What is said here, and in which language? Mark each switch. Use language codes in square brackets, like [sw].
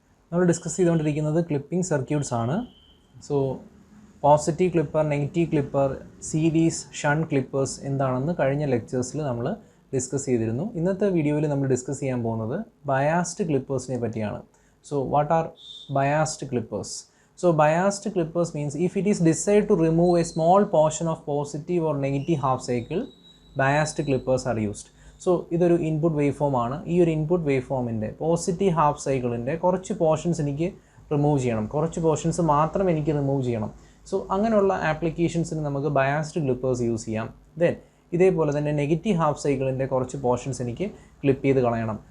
[ml] നമ്മൾ ഡിസ്കസ് ചെയ്തുകൊണ്ടിരിക്കുന്നത് clipping circuits ആണ്. So positive clipper, negative clipper, series, shunt clippers എന്താണെന്ന് കഴിഞ്ഞ ലെക്ചേഴ്സിൽ നമ്മൾ ഡിസ്കസ് ചെയ്തിരുന്നു. ഇന്നത്തെ വീഡിയോയിൽ നമ്മൾ ഡിസ്കസ് ചെയ്യാൻ പോകുന്നത് ബയാസ്ഡ് ക്ലിപ്പേഴ്സിനെ പറ്റിയാണ്. [en] So what are biased clippers? So biased clippers means if it is decided to remove a small portion of positive or negative half cycle, biased clippers are used. [ml] So ഇതൊരു input wave form ആണ്. ഈ ഒരു input wave ഫോമിൻ്റെ positive half സൈക്കിളിൻ്റെ കുറച്ച് portions എനിക്ക് remove ചെയ്യണം, കുറച്ച് portions മാത്രം എനിക്ക് റിമൂവ് ചെയ്യണം. സോ അങ്ങനെയുള്ള ആപ്ലിക്കേഷൻസിന് നമുക്ക് ബയാസ്ഡ് ക്ലിപ്പേഴ്സ് യൂസ് ചെയ്യാം. ദെൻ ഇതേപോലെ തന്നെ നെഗറ്റീവ് ഹാഫ് സൈക്കിളിൻ്റെ കുറച്ച് പോർഷൻസ് എനിക്ക് ക്ലിപ്പ് ചെയ്ത് കളയണം.